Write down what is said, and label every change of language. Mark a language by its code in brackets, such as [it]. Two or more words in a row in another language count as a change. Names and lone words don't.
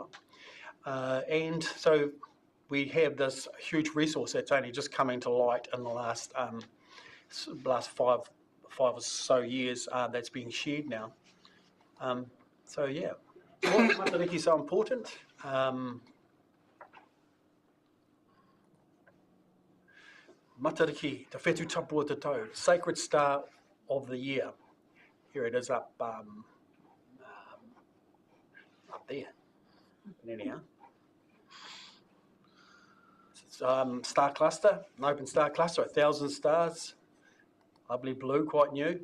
[en] And so we have this huge resource that's only just coming to light in the last five or so years that's being shared now. So yeah, why is Matariki so important? [mi] Matariki, te whetu tapua te tau, [en] sacred star of the year. Here it is up there. And anyhow. Star cluster, an open star cluster, 1,000 stars, lovely blue, quite new.